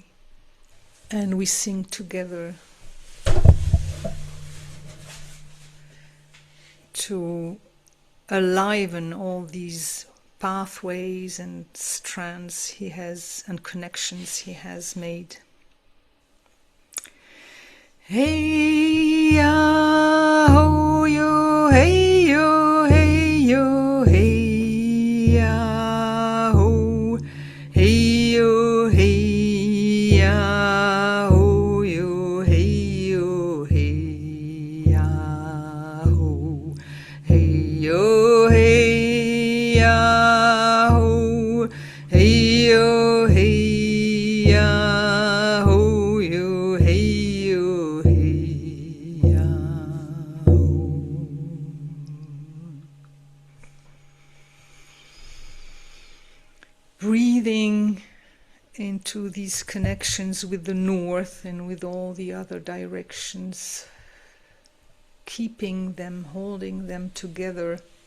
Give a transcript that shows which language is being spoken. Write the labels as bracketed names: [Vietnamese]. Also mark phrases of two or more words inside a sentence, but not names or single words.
[English] And we sing together to enliven all these pathways and strands he has and connections he has made. Hey ya ho yo, hey yo, hey yo, hey ya ho, hey yo, hey ya ho yo, hey yo, hey ya ho, hey yo, hey ya ho, hey yo, hey ya ho yo, hey yo, hey ya ho. Breathing into these connections with the North and with all the other directions, keeping them, holding them together.